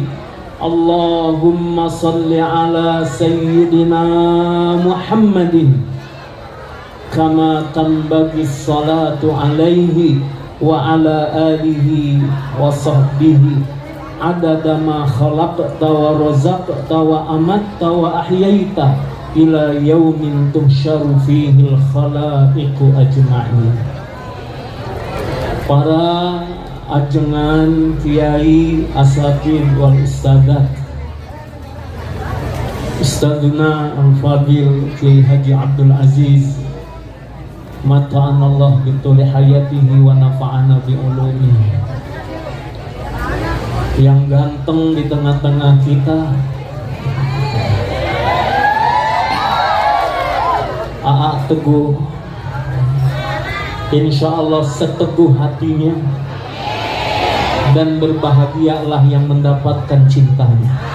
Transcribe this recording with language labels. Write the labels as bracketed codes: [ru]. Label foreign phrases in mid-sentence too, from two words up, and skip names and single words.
[ar] اللهم صل على سيدنا محمد كما تنبغي الصلاة عليه وعلى آله وصحبه عدد ما خلقت ورزقت وأمت وأحييت إلى يوم تحشر فيه الخلائق أجمعين. [id] Para ajengan kiai [ar] أساتيذ والأستاذات أستاذنا الفاضل Kiai Haji Abdul Aziz, متعنا الله بطول حياته ونفعنا بعلومه, [id] yang ganteng di tengah-tengah kita, Aa Teguh, [ar] إن شاء الله [id] seteguh hatinya, dan berbahagialah yang mendapatkan cintanya.